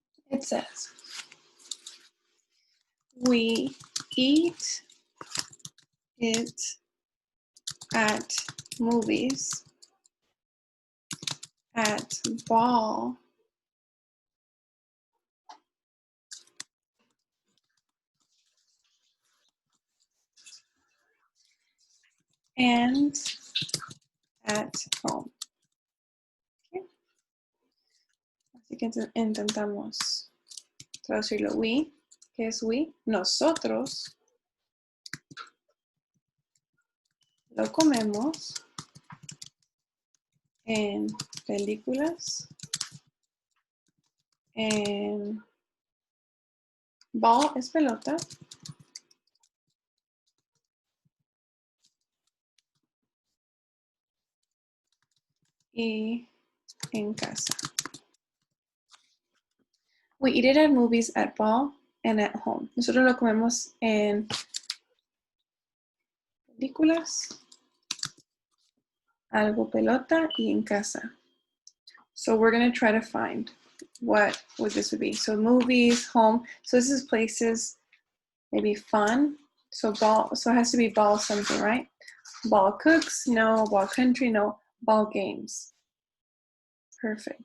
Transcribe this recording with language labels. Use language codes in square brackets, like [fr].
[en] It says, we eat it at movies, at ball, and at home. Okay. [es] Así que intentamos traducirlo. We, ¿qué es we? Nosotros lo comemos en películas, en ball es pelota, y en casa. [en] We eat it at movies, at ball, and at home. [es] Nosotros lo comemos en películas, algo pelota, y en casa. [en] So we're going to try to find what this would be. So movies, home. So this is places, maybe fun. So ball, so it has to be ball something, right? Ball cooks, no. Ball country, no. Ball games. Perfect.